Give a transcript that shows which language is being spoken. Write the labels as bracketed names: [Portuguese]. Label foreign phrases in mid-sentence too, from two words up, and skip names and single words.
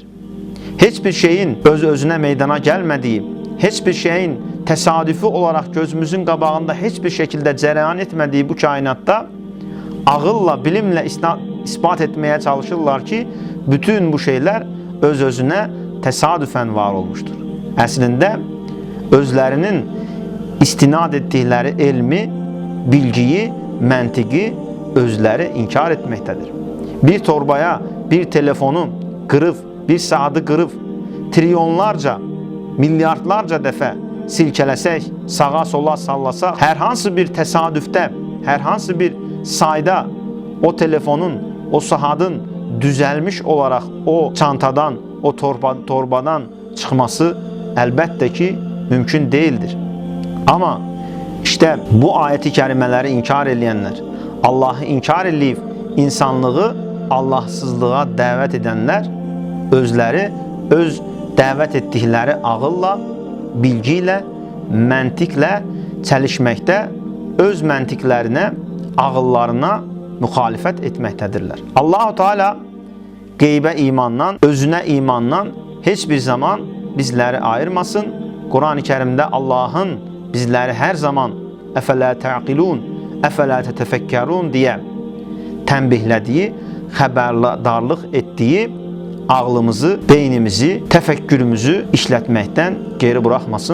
[Turkish] Hiçbir şeyin öz-özüne meydana gelmediği, hiçbir şeyin tesadüfi olarak gözümüzün qabağında hiçbir şekilde cereyan etmediği bu kainatta ağılla, bilimle ispat etmeye çalışırlar ki bütün bu şeyler öz-özüne tesadüfen var olmuştur. [Azerbaijani] Əslində özlərinin istinad etdikləri elmi, bilgiyi, məntiqi özləri inkar etməkdədir. Bir torbaya, bir telefonu qırıb, bir saatı qırıb, trilyonlarca, milyardlarca dəfə silkələsək, sağa sola sallasaq, hər hansı bir təsadüfdə, hər hansı bir sayda o telefonun, o saatın düzəlmiş olaraq o çantadan, o torbadan çıxması əlbəttə ki, [Turkish] mümkün değildir. Ama işte bu ayeti kerimeleri [Azerbaijani] inkar edenler, Allah'ı inkar edip insanlığı Allahsızlığa dəvət edenler, özləri öz dəvət etdikləri ağılla, bilgiyle, məntiqlə çəlişməkdə, öz məntiqlərinə, ağıllarına müxalifət etməkdədirlər. Allah-u Teala qeybə imandan, özünə imandan heç bir zaman bizləri ayırmasın. [Turkish] Kur'an-ı Kerim'de Allah'ın bizleri her zaman [Arabic] أفلا تعقلون، أفلا تتفكرون [Turkish] diye tənbihlediği, xəbərdarlıq ettiği ağlımızı, beynimizi, təfəkkürümüzü işletmekten geri bırakmasın.